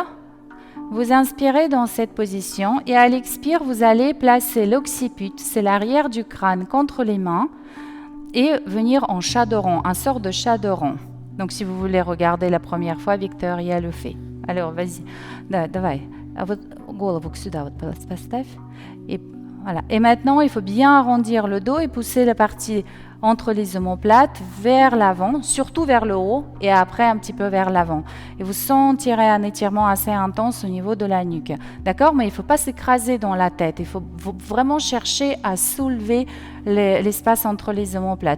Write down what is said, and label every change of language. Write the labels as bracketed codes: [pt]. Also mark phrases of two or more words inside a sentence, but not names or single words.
[fr] Vous inspirez dans cette position et à l'expire, vous allez placer l'occiput, c'est l'arrière du crâne, contre les mains et venir en chat de rond, un sort de chat de rond. Donc, si vous voulez regarder la première fois, Victoria le fait. Alors, vas-y. [ru] Давай. Голову сюда вот поставь. [fr] Et voilà. Et maintenant, il faut bien arrondir le dos et pousser la partie entre les omoplates vers l'avant, surtout vers le haut et après un petit peu vers l'avant. Et vous sentirez un étirement assez intense au niveau de la nuque. D'accord? Mais il ne faut pas s'écraser dans la tête. Il faut vraiment chercher à soulever l'espace entre les omoplates.